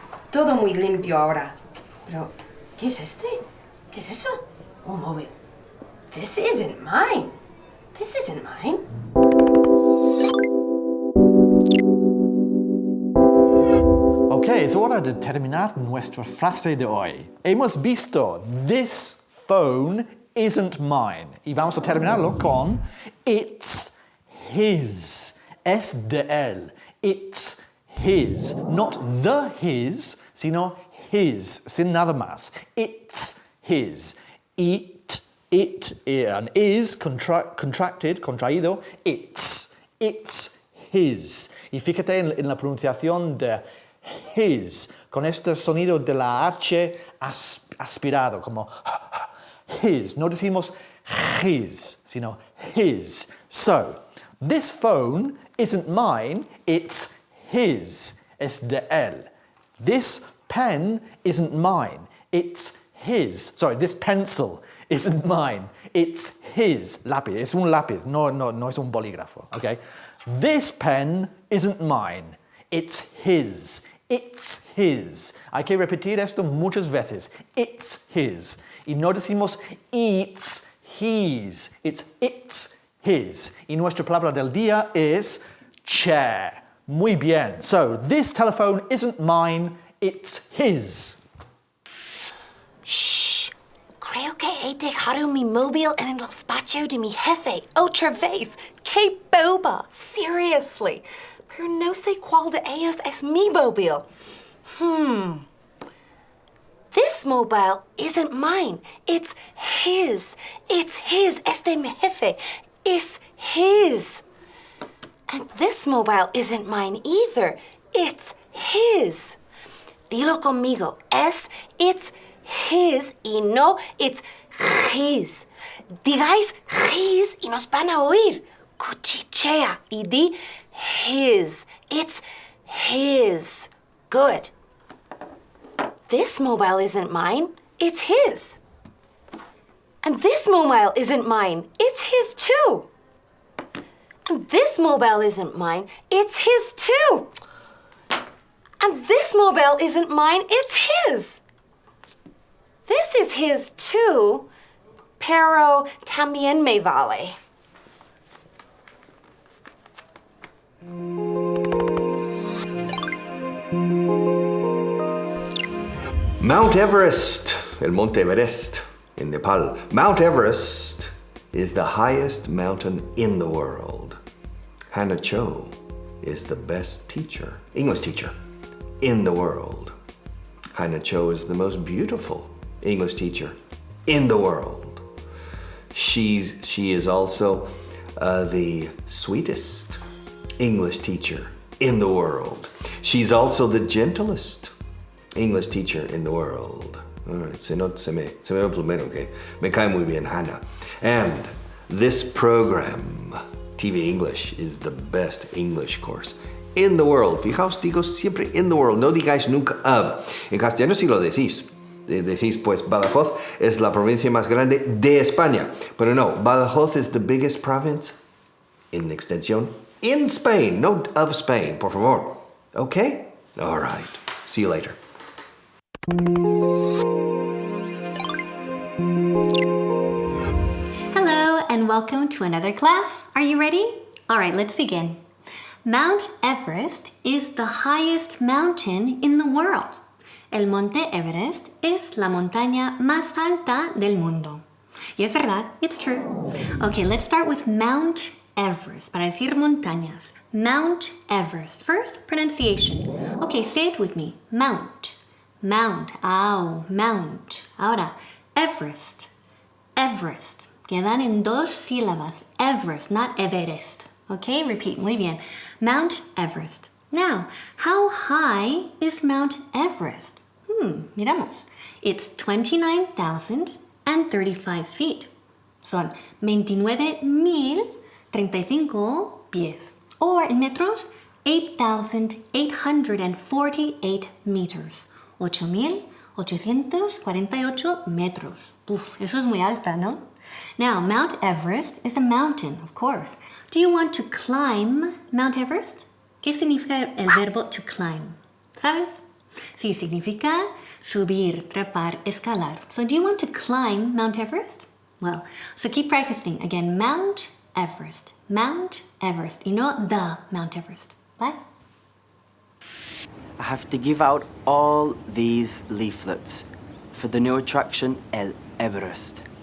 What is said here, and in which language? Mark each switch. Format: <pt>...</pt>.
<es>Todo muy limpio ahora. Pero, ¿qué es este? ¿Qué es eso? Un móvil.</es> <en>This isn't mine. This isn't mine.</en> <es>Ok, es hora de terminar nuestra frase de hoy. Hemos visto</es> <en>this phone isn't mine.</en> <es>Y vamos a terminarlo con</es> <en>it's his.</en> <es>Es de él.</es> <en>It's his. Not the his,</en> <es>sino</es> <en>his,</en> <es>sin nada más.</es> <en>It's his. It, and is contracted,</en> <es>contraído.</es> <en>It's his.</en> <es>Y fíjate en la pronunciación de his, con este sonido de la H aspirado, como his. No decimos his, sino his.</es> <en>So, this phone isn't mine, it's his.</en> <es>Es de él.</es> <en>This pen isn't mine, it's his. Sorry, this pencil isn't mine, it's his.</en> <es>Lápiz, es un lápiz, no es un bolígrafo, okay?</es> <en>This pen isn't mine, it's his. It's his.</en> <es>Hay que repetir esto muchas veces.</es> <en>It's his.</en> <es>Y no decimos</es> <en>it's his. It's his.</en> <es>Y nuestra palabra del día es chair. Muy bien.</es> <en>So, this telephone isn't mine, it's his. Shh.</en> <es>Creo que he dejado mi móvil en el despacho de mi jefe otra vez. ¡Qué boba! Seriously. Pero no sé cuál de ellos es mi móvil.</es> <en>This mobile isn't mine. It's his. It's his.</en> <es>Es de mi jefe.</es> <en>It's his. And this mobile isn't mine either. It's his.</en> <es>Dilo conmigo.</es> <en>It's his</en> <es>y no</es> <en>it's his.</en> <es>Digáis his y nos van a oír. Cuchichea y di</es> <en>his. It's his. Good. This mobile isn't mine. It's his. And this mobile isn't mine. It's his too. And this mobile isn't mine. It's his too. And this mobile isn't mine. It's his. This is his too,</en> <es>pero también me vale.</es> <en>Mount Everest,</en> <es>el Monte Everest</es> <en>in Nepal. Mount Everest is the highest mountain in the world. Hannah Cho is the best teacher, English teacher, in the world. Hannah Cho is the most beautiful English teacher in the world. She is also the sweetest English teacher in the world. She's also the gentlest English teacher in the world. All right,</en> <es>se me va primero, okay? Me cae muy bien, Hannah.</es> <en>And this program, TVE English, is the best English course in the world.</en> <es>Fijaos, digo siempre</es> <en>in the world,</en> <es>no digáis nunca of. En castellano sí lo decís. Decís, pues, Badajoz es la provincia más grande de España. Pero no,</es> <en>Badajoz is the biggest province in extensión in Spain, no of Spain,</en> <es>por favor.</es> <en>Okay? All right. See you later. welcome to another class. Are you ready? All right, let's begin. Mount Everest is the highest mountain in the world.</en> <es>El Monte Everest es la montaña más alta del mundo. Y es verdad,</es> <en>it's true. Okay, let's start with Mount Everest.</en> <es>Para decir montañas,</es> <en>Mount Everest. First, pronunciation. Okay, say it with me. Mount. Mount. Ow, Mount.</en> <es>Ahora,</es> <en>Everest. Everest.</en> <es>Quedan en dos sílabas. Everest,</es> <en>not Everest. Okay, repeat.</en> <es>Muy bien.</es> <en>Mount Everest. Now, how high is Mount Everest?</en> <es>Miramos.</es> <en>It's 29,035 feet.</en> <es>Son 29,035 pies.</es> <en>Or in metros, 8,848 meters.</en> <es>8,848 metros. Uf, eso es muy alta, ¿no?</es> <en>Now, Mount Everest is a mountain, of course. Do you want to climb Mount Everest?</en> <es>¿Qué significa el verbo to climb? ¿Sabes? Sí, significa subir, trepar, escalar.</es> <en>So do you want to climb Mount Everest? Well, so keep practicing. Again, Mount Everest. Mount Everest.</en> <es>Y no</es> <en>the Mount Everest. Bye. I have to give out all these leaflets for the new attraction El Everest.</en>